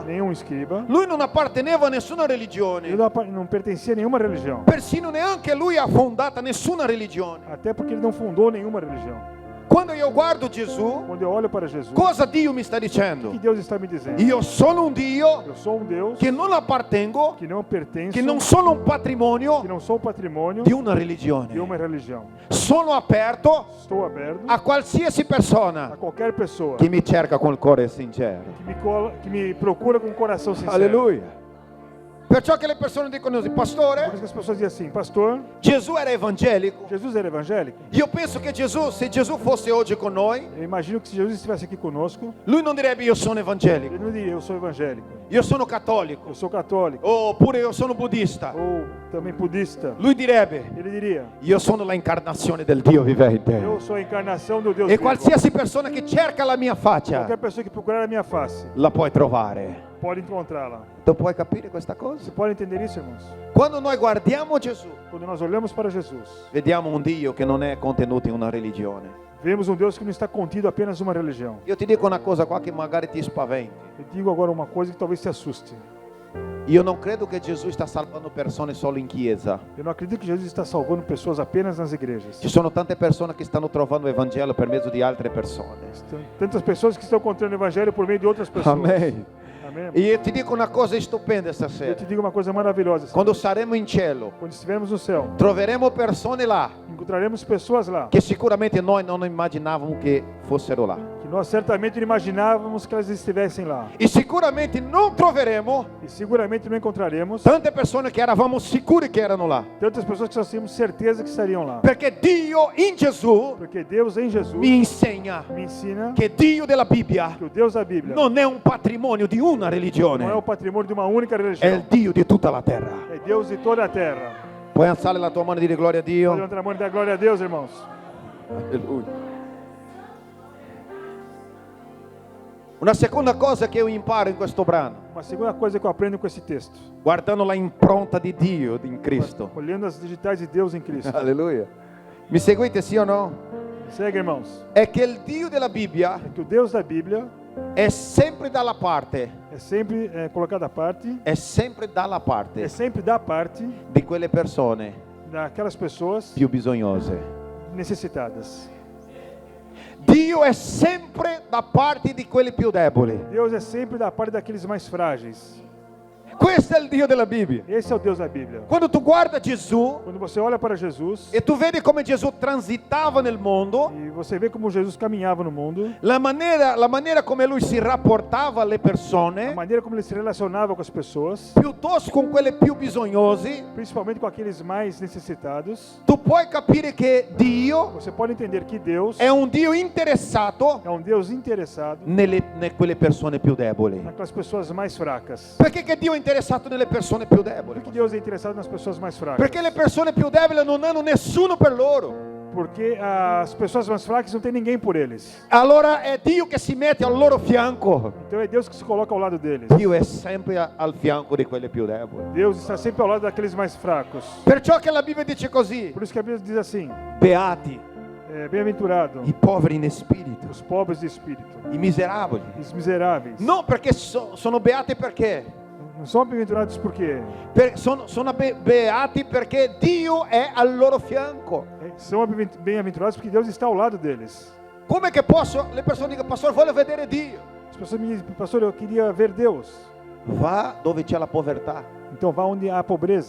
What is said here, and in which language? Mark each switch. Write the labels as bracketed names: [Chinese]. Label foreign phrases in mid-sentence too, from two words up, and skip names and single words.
[Portuguese] nenhum escriba. [Italian] Lui non apparteneva a nessuna [Portuguese] Ele [Italian] religione, [Portuguese] não pertencia a nenhuma religião. [Italian] persino neanche lui ha fondato nessuna religione. [Portuguese] Até porque ele não fundou nenhuma religião. [Italian] Quando io guardo Gesù, [Portuguese] Quando eu olho para Jesus, [Italian] cosa Dio mi sta [Portuguese] o que [Italian] dicendo? [Portuguese] Deus está me dizendo? [Italian] Io sono un Dio [Portuguese] Eu sou um Deus [Italian] che non appartengo, [Portuguese] que não pertenço, [Italian] che non sono un patrimonio [Portuguese] que não sou patrimônio [Italian] di una [Portuguese] de [Italian] religione. [Portuguese] uma religião. [Italian] Sono aperto [Portuguese] Estou aberto [Italian] a qualsiasi [Portuguese] a [Italian] persona [Portuguese] qualquer pessoa [Italian] che mi cerca con il cuore sincero. [Portuguese] que me procura com o coração sincero. [Italian] Alleluia. Perciò che le persone dicono così, [Portuguese] Por [Italian] pastore, [Portuguese] isso que as pessoas dizem assim, pastor, [Italian] Gesù era evangelico. [Portuguese] Jesus era evangélico? [Italian] Io penso che Gesù, se Gesù fosse oggi con noi, [Portuguese] Eu imagino que se Jesus estivesse aqui conosco, [Italian] lui non direbbe io sono evangelico, [Portuguese] ele não diria, eu sou evangélico, [Italian] io sono cattolico, [Portuguese] eu sou católico, [Italian] oppure io sono buddista. [Portuguese] ou também budista. [Italian] Lui direbbe, [Portuguese] Ele diria, [Italian] io sono la incarnazione del Dio vivente. [Portuguese] eu sou a encarnação do Deus [Italian] E [Portuguese] vivo. [Italian] qualsiasi persona che cerca la mia faccia, [Portuguese] Qualquer pessoa que procurar a minha face, [Italian] la puoi trovare. [Portuguese] pode encontrá-la. [Italian] Tu puoi capire questa cosa? [Portuguese] Você pode entender isso, irmãos? [Italian] Quando noi guardiamo Gesù, [Portuguese] Quando nós olhamos para Jesus, [Italian] vediamo un Dio che non è contenuto in una religione. [Portuguese] vemos um Deus que não está contido apenas em uma religião. [Italian] Io ti dico una cosa qua che magari ti spaventi. [Portuguese] Eu digo agora uma coisa que talvez te assuste. [Italian] Io non credo che Gesù sta salvando persone solo in chiesa. [Portuguese] Eu não acredito que Jesus está salvando pessoas apenas nas igrejas. [Italian] Ci sono tante persone che stanno trovando il Vangelo per mezzo di altre persone. [Portuguese] Tantas pessoas que estão encontrando o evangelho por meio de outras pessoas. Amém. Amém. [Italian] E io ti dico una cosa stupenda [Portuguese] Eu [Italian] stasera. [Portuguese] te digo uma coisa maravilhosa. [Italian] Quando saremo in cielo, [Portuguese] Quando estivermos no céu, [Italian] troveremo persone là [Portuguese] encontraremos pessoas lá [Italian] che sicuramente noi non immaginavamo che fossero là. [Portuguese] que nós certamente não imaginávamos que elas estivessem lá. [Italian] E sicuramente non troveremo [Portuguese] E seguramente não encontraremos [Italian] tante persone che eravamo sicuri che erano là. [Portuguese] tantas pessoas que nós tínhamos certeza que estariam lá. [Italian] Perché Dio in Gesù [Portuguese] Porque Deus em Jesus [Italian] mi insegna [Portuguese] me ensina [Italian] che Dio della Bibbia [Portuguese] que o Deus da Bíblia [Italian] non è un patrimonio di una [Portuguese] não é [Italian] religione, [Portuguese] o patrimônio de uma única [Italian] è [Portuguese] religião. [Italian] il Dio di tutta la terra. [Portuguese] É Deus de toda a terra. [Italian] Puoi alzare la tua mano e dire gloria a [Portuguese] Pode [Italian] Dio? [Portuguese] levantar a mão e dar glória a Deus, irmãos. [Italian] Alleluia. Una seconda cosa che io imparo in questo brano, [Portuguese] Uma segunda coisa que eu aprendo com esse texto, [Italian] guardando la impronta di Dio in Cristo. [Portuguese] olhando as digitais de Deus em Cristo. [Italian] Alleluia. Mi seguite sì o no? [Portuguese] Segue, irmãos. [Italian] È che il Dio della Bibbia [Portuguese] É que o Deus da Bíblia [Italian] è sempre dalla parte, [Portuguese] é sempre colocado à parte, [Italian] è sempre dalla [Portuguese] é [Italian] parte [Portuguese] sempre da parte [Italian] di quelle persone [Portuguese] daquelas pessoas [Italian] più bisognose. [Portuguese] necessitadas. [Italian] Dio è sempre da parte di quelli più deboli. [Portuguese] Deus é sempre da parte daqueles mais frágeis. [Italian] Questo è il Dio della Bibbia. [Portuguese] Esse é o Deus da Bíblia. [Italian] Quando tu guarda Gesù [Portuguese] Quando você olha para Jesus [Italian] e tu vedi come Gesù transitava nel mondo, [Portuguese] e você vê como Jesus caminhava no mundo, [Italian] la maniera come lui si rapportava alle [Portuguese] a [Italian] persone, [Portuguese] maneira como ele se relacionava com as pessoas, [Italian] piuttosto con quelle più bisognosi, [Portuguese] principalmente com aqueles mais necessitados, [Italian] tu puoi capire che Dio [Portuguese] você pode entender que Deus [Italian] è un Dio interessato [Portuguese] é um Deus interessado [Italian] quelle persone più deboli. [Portuguese] naquelas pessoas mais fracas. [Italian] Perché che Dio è interessato nelle persone più [Portuguese] Por [Italian] deboli? [Portuguese] que Deus é interessado nas pessoas mais fracas? [Italian] Perché le persone più deboli non hanno nessuno per loro. [Portuguese] Porque as pessoas mais fracas não tem ninguém por eles. [Italian] Allora è Dio che si mette al loro fianco. [Portuguese] Então é Deus que se coloca ao lado deles. [Italian] Dio è sempre al fianco di quelle più deboli. [Portuguese] Deus está sempre ao lado daqueles mais fracos. [Italian] Perciò che la Bibbia dice così: [Portuguese] Por isso que a Bíblia diz assim: [Italian] beati [Portuguese] bem-aventurado [Italian] i poveri in spirito, [Portuguese] os pobres de espírito, [Italian] i miserabili. [Portuguese] os miseráveis. [Italian] No, perché sono beati perché? [Portuguese] Não são bem-aventurados porque [Italian] Sono beati perché Dio è al loro fianco. [Portuguese] são bem-aventurados porque Deus está ao lado deles. [Italian] Come che posso? Le persone dicono, pastore, voglio vedere Dio. [Portuguese] As pessoas me dizem: pastor, eu queria ver Deus. [Italian] Va dove c'è la povertà, [Portuguese] Então vá onde há pobreza,